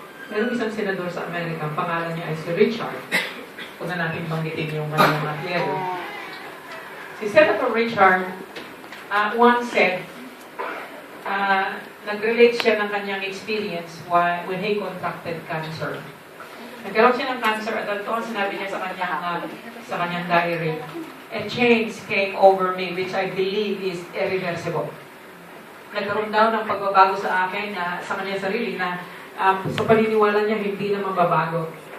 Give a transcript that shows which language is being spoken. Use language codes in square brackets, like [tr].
[tl] Merong isang senador sa Amerika, ang pangalan niya ay si Richard. Kung na natin banggitin yung mga apelyido. [en] Si Senator Richard once said, [tl] nag-relate siya ng kanyang experience [en] when he contracted cancer. [tl] Nagkaroon siya ng cancer at ito ang sinabi niya sa kanyang diary. [en] A change came over me which I believe is irreversible. [tl] Nagkaroon daw ng pagbabago sa akin sa kanyang sarili na sa paniniwala niya hindi na mababago.